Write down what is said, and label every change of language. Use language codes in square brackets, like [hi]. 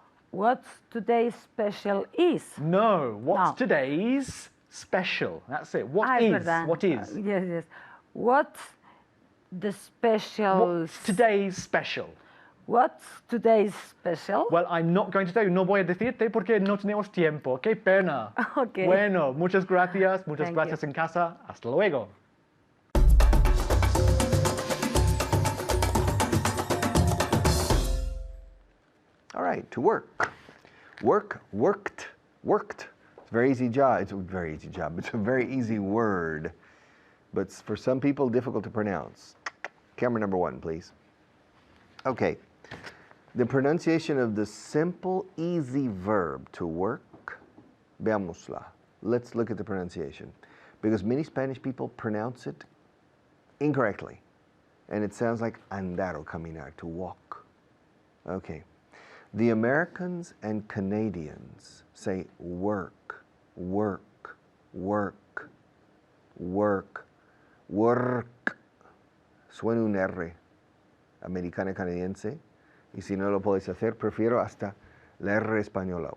[en] What today's special is? No, what's No. today's special? That's it. What [es] Es [en] is? [es] verdad. [en] What is? Yes. What's the special? What's today's special? What's today's special? Well, I'm not going to tell you. [es] No voy a decirte porque no tenemos tiempo. Qué pena. [en] Okay. [es] Bueno, muchas gracias. Muchas [en] Thank [es] gracias [en] you. [es] en casa. Hasta luego. [en] All right, to work. Work, worked, worked. It's a very easy job. It's a very easy job. It's a very easy word, but for some people, difficult to pronounce. Camera number 1, please. Okay. The pronunciation of the simple, easy verb to work. [es] Veámosla. [en] let's look at the pronunciation. Because many Spanish people pronounce it incorrectly. And it sounds like andar or caminar, to walk. Okay. The Americans and Canadians say work, work, work, work, work. [es] Suena un R, americana canadiense. Y si no lo podéis hacer, prefiero hasta la R española.